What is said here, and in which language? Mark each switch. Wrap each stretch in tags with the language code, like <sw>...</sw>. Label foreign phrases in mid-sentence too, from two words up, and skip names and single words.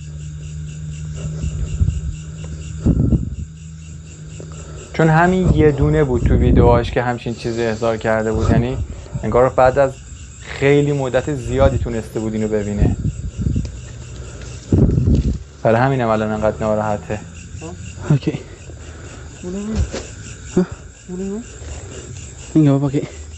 <fa>چون همین یه دونه بود تو ویدیوهاش که همچین چیزی احضار کرده بود، یعنی انگار بعد از خیلی مدت زیادی تونسته بود اینو ببینه، برای همینم الان انقدر ناراحته.</fa> <id>Oke. Hah? Ini nggak apa-apa, Ki.</id>